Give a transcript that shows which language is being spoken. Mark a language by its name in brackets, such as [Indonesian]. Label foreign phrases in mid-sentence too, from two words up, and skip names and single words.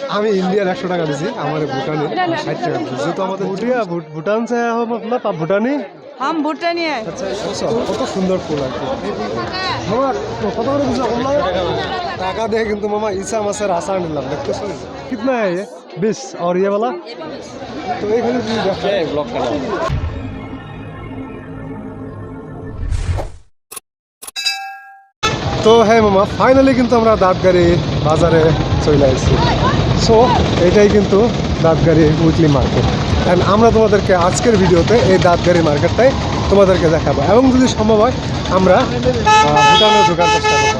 [Bangla] আমি ইন্ডিয়ার 100 টাকা দিছি, আমার ভুটানে 60 টাকা দিছি। যেহেতু আমাদের ভুটান [Hindi] से हो मतलब आप भूटानी? हम भूटानी है। [Bangla] আচ্ছা কত সুন্দর ফুল আর কি। মামা কত করে দিছো অনলাইন? টাকা দিয়ে কিন্তু মামা ইসা মাছের আচার নিলাম, দেখতেছো? [Hindi] कितना है ये? 20 और ये वाला? तो [Bangla] এইখানে তুমি দেখো ব্লক করো। তো হ্যাঁ মামা, ফাইনালি কিন্তু আমরা দাঁতগাড়ি বাজারে চলে আসছি। সো এটাই কিন্তু দাঁতগাড়ি [English] weekly market, [Bangla] অ্যান্ড আমরা তোমাদেরকে আজকের ভিডিওতে এই দাঁতগাড়ি মার্কেটটাই তোমাদেরকে দেখাবো, এবং যদি সম্ভব হয় আমরা ভুটানে ঢোকার চেষ্টা করবো।